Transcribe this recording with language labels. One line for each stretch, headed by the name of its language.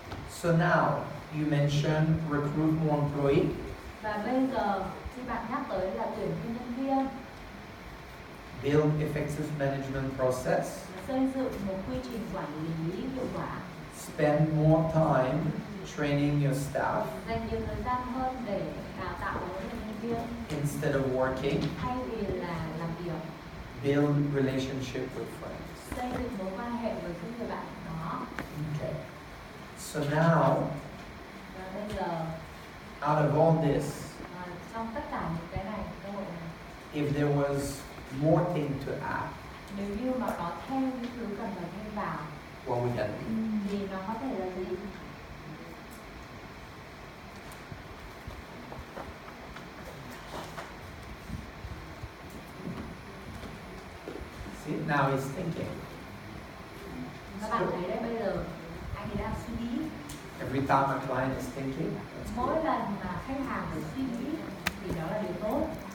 English: So now you mentioned recruit more employee.
Vietnamese: Và bây giờ khi bạn nhắc tới là tuyển thêm nhân viên,
English: Build effective management process.
Vietnamese: xây dựng một quy trình quản lý hiệu quả,
English: Spend more time training your staff
Vietnamese: dành nhiều thời gian hơn để đào tạo những nhân viên
English: instead of working.
Vietnamese: thay vì là làm việc,
English: Build relationship with friends.
Vietnamese: xây dựng mối quan hệ với những người bạn đó.
English: Okay. So now,
Vietnamese: Và bây giờ
English: out of all this,
Vietnamese: trong tất cả những cái này, cơ hội này,
English: if there was more thing to add,
Vietnamese: nếu như mà có thêm những thứ cần phải thêm vào
English: what would that be?
Vietnamese: thì nó có thể là gì?
English: See, now he's thinking.
Vietnamese: Các bạn thấy đấy, bây giờ anh ấy đang suy nghĩ.
English: Every time a client is thinking, that's
Vietnamese: Mỗi
English: good.
Vietnamese: lần mà khách hàng phải suy nghĩ thì đó là điều tốt,